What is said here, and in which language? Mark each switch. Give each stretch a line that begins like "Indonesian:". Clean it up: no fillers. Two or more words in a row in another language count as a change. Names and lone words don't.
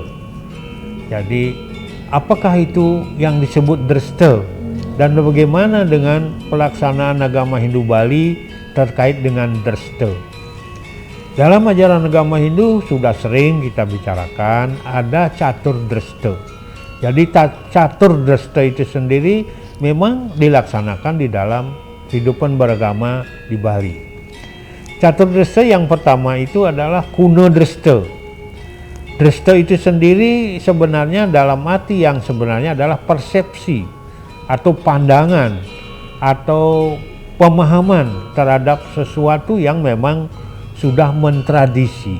Indonesian: Jadi, apakah itu yang disebut dreste? Dan bagaimana dengan pelaksanaan agama Hindu Bali terkait dengan dreste? Dalam ajaran agama Hindu sudah sering kita bicarakan ada catur dreste. Jadi catur dreste itu sendiri memang dilaksanakan di dalam kehidupan beragama di Bali. Catur dreste yang pertama itu adalah kuno dreste. Dreste itu sendiri sebenarnya dalam arti yang sebenarnya adalah persepsi atau pandangan atau pemahaman terhadap sesuatu yang memang sudah mentradisi.